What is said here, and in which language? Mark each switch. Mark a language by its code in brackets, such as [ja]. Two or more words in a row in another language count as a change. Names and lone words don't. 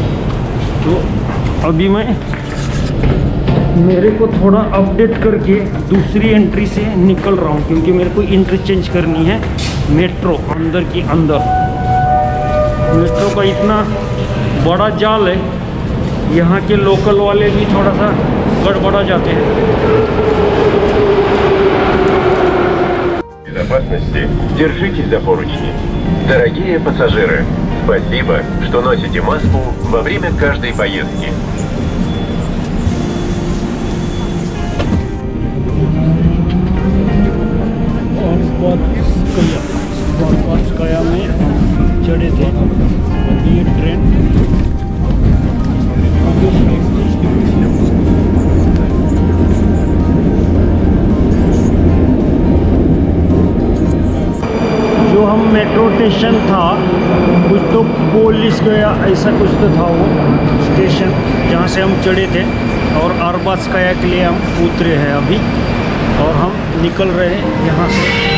[hi] तो अभी मैं मेरे को थोड़ा अपडेट करके दूसरी एंट्री से निकल रहा हूँ, क्योंकि मेरे को इंटरचेंज करनी है मेट्रो अंदर की अंदर। मेट्रो का इतना बड़ा जाल है, यहाँ के लोकल वाले भी थोड़ा सा गड़बड़ा जाते हैं। [ru] Безопасности, держитесь за поручни. Дорогие пассажиры, спасибо, что носите маску во время каждой поездки. [hi] आर्बात्स्काया में हम चढ़े थे। ये ट्रेन जो हम [en] metro station [hi] था, कुछ तो पोलिस गया ऐसा कुछ तो था वो स्टेशन जहाँ से हम चढ़े थे, और आर्बात्स्काया के लिए हम उतरे हैं अभी और हम निकल रहे हैं यहाँ से।